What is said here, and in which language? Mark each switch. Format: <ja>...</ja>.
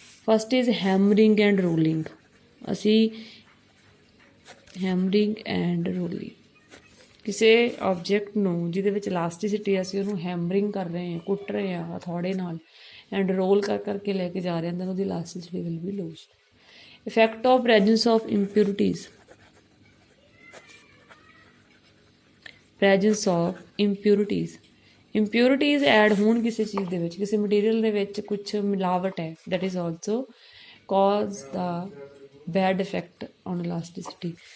<en>First is hammering and rolling.</en> <pa>ਅਸੀਂ ਹੈਮਰਿੰਗ and rolling, ਕਿਸੇ object ਨੂੰ ਜਿਹਦੇ ਵਿੱਚ elasticity ਅਸੀਂ ਉਹਨੂੰ ਹੈਮਰਿੰਗ ਕਰ ਰਹੇ ਹਾਂ, ਕੁੱਟ ਰਹੇ ਹਾਂ ਹਥੌੜੇ ਨਾਲ, ਐਂਡ ਰੋਲ ਕਰਕੇ ਲੈ ਕੇ ਜਾ ਰਹੇ ਹਨ, ਉਹਦੀ</pa> <en>elasticity will be lost. Effect of presence of impurities. Presence of impurities.</en> <pa>Impurities add ਹੋਣ ਕਿਸੇ ਚੀਜ਼ ਦੇ ਵਿੱਚ, ਕਿਸੇ ਮਟੀਰੀਅਲ ਦੇ ਵਿੱਚ ਕੁਛ ਮਿਲਾਵਟ ਹੈ,</pa> <en>that is also cause the bad effect on elasticity.</en>